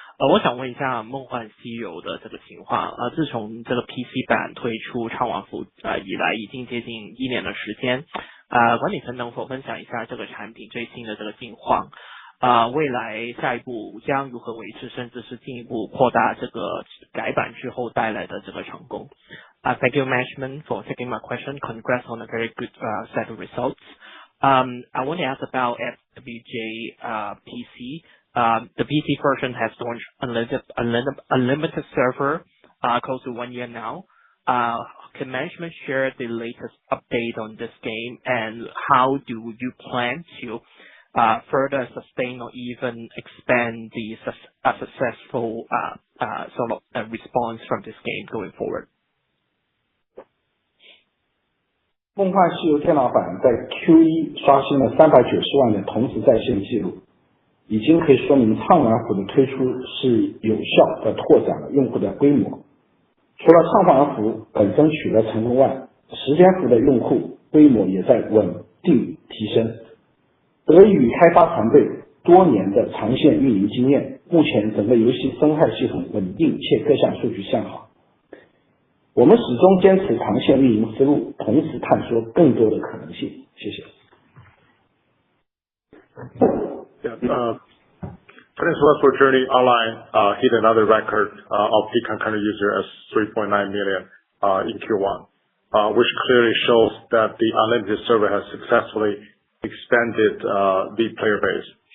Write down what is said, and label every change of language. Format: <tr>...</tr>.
<zh>我想问一下梦幻西游的这个情况。自从这个 PC 版推出畅玩服以来，已经接近1年的时间。管理层能否分享一下这个产品最新的这个近况？未来下一步将如何维持，甚至是进一步扩大这个改版之后带来的这个成功。</zh> <en>Thank you, management, for taking my question. Congrats on a very good set of results. I want to ask about FWJ PC. The PC version has launched unlimited server close to 1 year now. Can management share the latest update on this game, and how do you plan to further sustain or even expand the successful sort of response from this game going forward?</en> <zh>梦幻西游电脑版在 Q1 刷新了390万的同时在线记录，已经可以说明畅玩服的推出是有效地拓展了用户的规模。除了畅玩服本身取得成功外，时间服的用户规模也在稳定提升。得益于开发团队多年的长线运营经验，目前整个游戏生态系统稳定且各项数据向好。我们始终坚持长线运营思路，同时探索更多的可能性。谢谢。</zh> <en>Chinese Westward Journey Online hit another record of peak concurrent users as 3.9 million in Q1, which clearly shows that the unlimited server has successfully expanded the player base.</en>